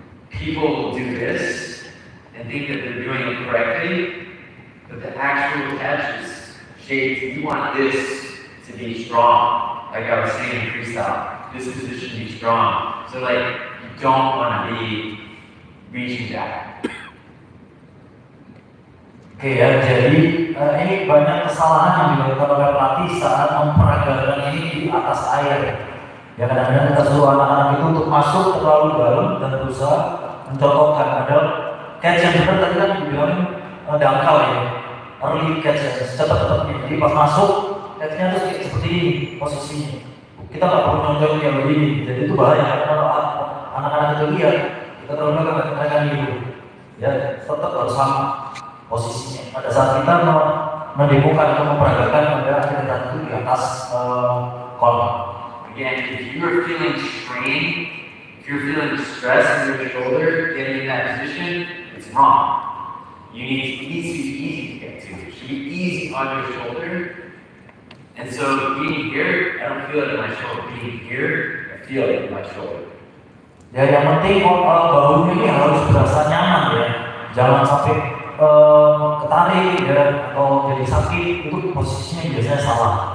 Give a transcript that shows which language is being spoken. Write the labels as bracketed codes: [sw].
[en] People will do this and think that they're doing it correctly, but the actual catch is shaped. You want this to be strong, like I was saying in freestyle. This position to be strong. So like, you don't want to be reaching back. [id] Oke ya, jadi ini banyak kesalahan yang dilakukan oleh pelatih saat memperagakan ini di atas air. Ya, kadang-kadang kita suruh anak-anak itu untuk masuk terlalu dalam dan berusaha mencontohkan. Padahal catch yang benar tadi kan dibilang dangkal ya, early catch ya, secepat-cepatnya. Jadi pas masuk, catch-nya tuh seperti ini posisinya. Kita nggak perlu nonton yang begini, jadi itu bahaya. Karena kalau anak-anak itu lihat, kita terlalu mereka gitu. Ya, tetap harus sama posisinya. Pada saat kita mendemokan atau memperagakan pada atlet itu di atas kolam. [en] Again, if you are feeling strain, if you're feeling stress in your shoulder, getting in that position, it's wrong. It needs to be easy to get to. It should be easy on your shoulder. And so being here, I don't feel it in my shoulder. Being here, I feel it in my shoulder. [id] Ya, yang penting bahunya ini harus berasa nyaman ya. Jangan sampai ketarik ya, atau jadi sakit. Itu posisinya biasanya salah.